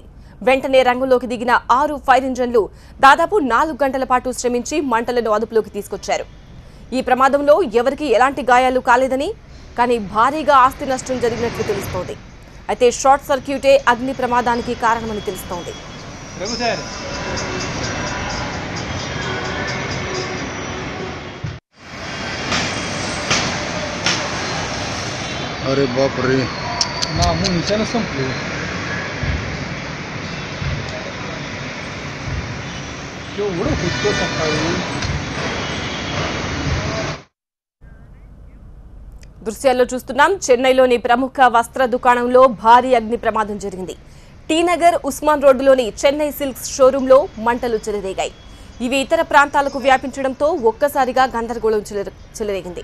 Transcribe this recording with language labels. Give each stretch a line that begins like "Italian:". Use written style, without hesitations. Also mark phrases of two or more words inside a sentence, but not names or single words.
Telugu: వెంటనే రంగంలోకి దిగిన 6 ఫైర్ ఇంజన్లు దాదాపు 4 గంటల పాటు శ్రమించి మంటలను అదుపులోకి తీసుకొచ్చారు. ఈ ప్రమాదంలో ఎవరికీ ఎలాంటి గాయాలు కాలేదని, కానీ భారీగా ఆస్తి నష్టం జరిగినట్లు తెలుస్తోంది. అయితే షార్ట్ సర్క్యూటే అగ్ని ప్రమాదానికి కారణమని తెలుస్తోంది.
Marathi: अरे बाप रे ना नीचे संपले एवढं होतं सकाळी.
Telugu: దృశ్యాల్లో చూస్తున్నాం. చెన్నైలోని ప్రముఖ వస్త్ర దుకాణంలో భారీ అగ్ని ప్రమాదం జరిగింది. టీ నగర్ ఉస్మాన్ రోడ్డులోని చెన్నై సిల్క్స్ షోరూంలో మంటలు చెలరేగాయి. ఇవి ఇతర ప్రాంతాలకు వ్యాపించడంతో ఒక్కసారిగా గందరగోళం చెలరేగింది.